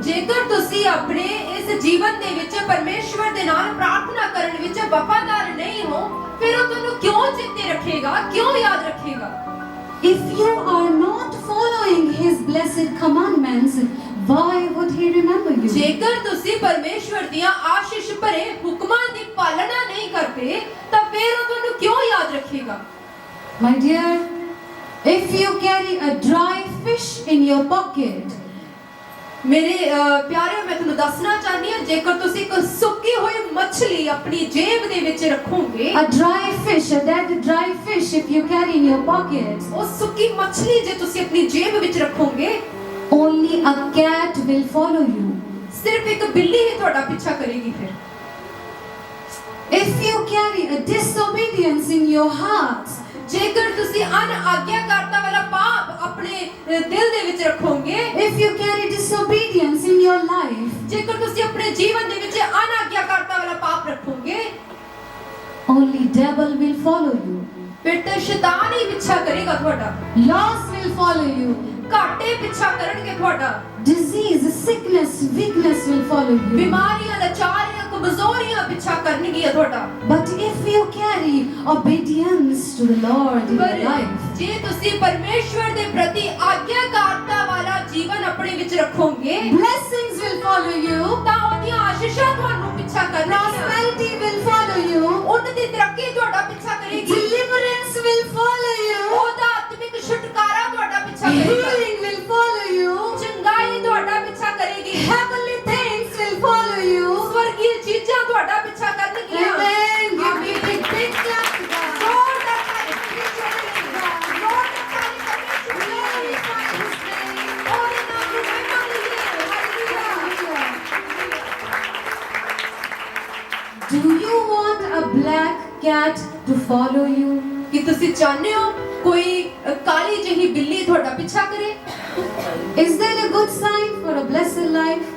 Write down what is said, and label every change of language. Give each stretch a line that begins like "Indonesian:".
Punjabi: ਜੇਕਰ ਤੁਸੀਂ ਆਪਣੇ ਇਸ ਜੀਵਨ ਦੇ ਵਿੱਚ ਪਰਮੇਸ਼ਵਰ ਦੇ ਨਾਲ ਪ੍ਰਾਰਥਨਾ ਕਰਨ ਵਿੱਚ ਵਫਾਦਾਰ ਨਹੀਂ ਹੋ ਫਿਰ ਉਹ ਤੁਹਾਨੂੰ ਕਿਉਂ ਚੇਤੇ ਰੱਖੇਗਾ ਕਿਉਂ ਯਾਦ ਰੱਖੇਗਾ
English: If you are not following His blessed commandments, why would He remember you?
Punjabi: ਜੇਕਰ ਤੁਸੀਂ ਪਰਮੇਸ਼ਵਰ ਦੀਆਂ ਆਸ਼ੀਸ਼ ਭਰੇ ਹੁਕਮਾਂ ਦੀ ਪਾਲਣਾ ਨਹੀਂ ਕਰਦੇ ਤਾਂ ਫਿਰ ਉਹ ਤੁਹਾਨੂੰ ਕਿਉਂ ਯਾਦ ਰੱਖੇਗਾ
English: My dear, if you carry a dry fish in your pocket,
Punjabi: ਮੇਰੇ ਪਿਆਰਿਓ ਮੈਂ ਤੁਹਾਨੂੰ ਦੱਸਣਾ ਚਾਹਨੀ ਹਾਂ ਜੇਕਰ ਤੁਸੀਂ ਇੱਕ ਸੁੱਕੀ ਹੋਈ ਮੱਛਲੀ ਆਪਣੀ ਜੇਬ ਦੇ ਵਿੱਚ ਰੱਖੋਗੇ
English: a dry fish, a dead dry fish, if you carry in your pocket,
Punjabi: ਉਹ ਸੁੱਕੀ ਮੱਛਲੀ ਜੇ ਤੁਸੀਂ ਆਪਣੀ ਜੇਬ ਵਿੱਚ ਰੱਖੋਗੇ
English: only a cat will follow you.
Punjabi: ਸਿਰਫ ਇੱਕ ਬਿੱਲੀ ਹੀ ਤੁਹਾਡਾ ਪਿੱਛਾ ਕਰੇਗੀ ਫਿਰ
English: If you carry a disobedience in your heart,
Punjabi: ਜੇਕਰ ਤੁਸੀਂ ਅਨਆਗਿਆਕਾਰਤਾ ਵਾਲਾ ਪਾਪ ਆਪਣੇ ਦਿਲ ਦੇ ਵਿੱਚ ਰੱਖੋਗੇ
English: if you carry disobedience in your life,
Punjabi: ਜੇਕਰ ਤੁਸੀਂ ਆਪਣੇ ਜੀਵਨ ਦੇ ਵਿੱਚ ਅਨਆਗਿਆਕਾਰਤਾ ਵਾਲਾ ਪਾਪ ਰੱਖੋਗੇ
English: only devil will follow you.
Punjabi: ਫਿਰ ਤਾਂ ਸ਼ੈਤਾਨ ਹੀ ਪਿੱਛਾ ਕਰੇਗਾ ਤੁਹਾਡਾ
English: Loss will follow you.
Punjabi: ਘਾਟੇ ਪਿੱਛਾ ਕਰਨਗੇ ਤੁਹਾਡਾ
English: Disease, sickness, weakness will follow you.
Punjabi: ਬਿਮਾਰੀਆਂ ਲਾਚਾਰੀਆਂ ਕਮਜ਼ੋਰੀਆਂ ਪਿੱਛਾ ਕਰਨਗੀਆਂ ਤੁਹਾਡਾ
English: But if you carry obedience to the Lord in your
Punjabi: ਪਰ
English: life,
Punjabi: ਜੇ ਤੁਸੀਂ ਪਰਮੇਸ਼ਵਰ ਦੇ ਪ੍ਰਤੀ ਆਗਿਆਕਾਰਤਾ ਵਾਲਾ ਜੀਵਨ ਆਪਣੇ ਵਿੱਚ ਰੱਖੋਗੇ
English: blessings will follow you.
Punjabi: ਤਾਂ ਉਹਦੀਆਂ ਆਸ਼ੀਸ਼ਾਂ ਤੁਹਾਨੂੰ ਪਿੱਛਾ ਕਰਨਗੀਆਂ
English: Prosperity will follow you.
Punjabi: ਉਹਨਾਂ ਦੀ ਤਰੱਕੀ ਤੁਹਾਡਾ ਪਿੱਛਾ ਕਰੇਗੀ
English: Deliverance will follow you.
Punjabi: ਉਹਦਾ ਆਤਮਿਕ ਛੁਟਕਾਰਾ ਤੁਹਾਡਾ ਪਿੱਛਾ ਕਰੇਗਾ
English: Healing will follow you.
Punjabi: ਚੰਗਾਈ ਤੁਹਾਡਾ ਪਿੱਛਾ ਕਰੇਗੀ
English: Heavenly things will follow you.
Punjabi: ਸਵਰਗੀ ਚੀਜ਼ਾਂ ਤੁਹਾਡਾ ਪਿੱਛਾ ਕਰਨਗੀਆਂ
English: Amen. Give me big clap to God.
Punjabi: ਜ਼ੋਰਦਾਰ ਤਾਲੀ ਜ਼ੋਰਦਾਰ ਤਾਲੀ
English: Glorify His name.
Punjabi: ਉਹਦੇ ਨਾਮ ਨੂੰ ਮਹਿਮਾ ਮਿਲੇ hallelujah
English: Do you want a black cat to follow you?
Punjabi: ਕਿ ਤੁਸੀਂ ਚਾਹੁੰਦੇ ਹੋ ਕੋਈ ਕਾਲੀ ਜਿਹੀ ਬਿੱਲੀ ਤੁਹਾਡਾ ਪਿੱਛਾ ਕਰੇ
English: Is that a good sign for a blessed life?